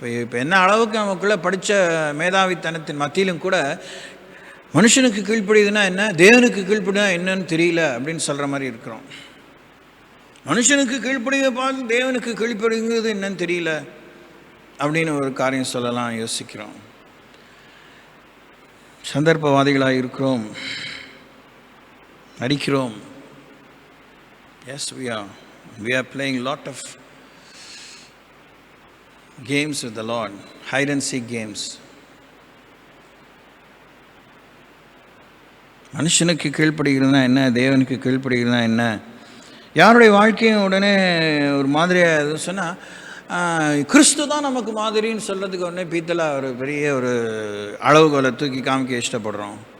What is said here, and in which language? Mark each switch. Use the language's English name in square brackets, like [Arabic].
[Tamil] இப்போ என்ன அளவுக்கு நமக்குள்ளே படித்த மேதாவித்தனத்தின் மத்தியிலும் கூட மனுஷனுக்கு கீழ்ப்படுகிறதுனா என்ன, தேவனுக்கு கீழ்ப்படுனா என்னன்னு தெரியல அப்படின்னு சொல்கிற மாதிரி இருக்கிறோம். மனுஷனுக்கு கீழ்ப்படுகிறதை பார்த்து தேவனுக்கு கீழ்ப்படுகிறது என்னன்னு தெரியல அப்படின்னு ஒரு காரியம் சொல்லலாம் யோசிக்கிறோம். சந்தர்ப்பவாதிகளாக இருக்கிறோம், நடிக்கிறோம். [English] Yes, we are playing lot of games with the Lord, hide and seek games. [Tamil] மனுஷனுக்கு கீழ்ப்படுகிறதுனா என்ன, தேவனுக்கு கீழ்ப்படுகிறதுனா என்ன? யாருடைய வாழ்க்கையும் உடனே ஒரு மாதிரியாக சொன்னால் கிறிஸ்து தான் நமக்கு மாதிரின்னு சொல்கிறதுக்கு உடனே பீத்தலாக ஒரு பெரிய ஒரு அளவுகோலை தூக்கி காமிக்க இஷ்டப்படுறோம்.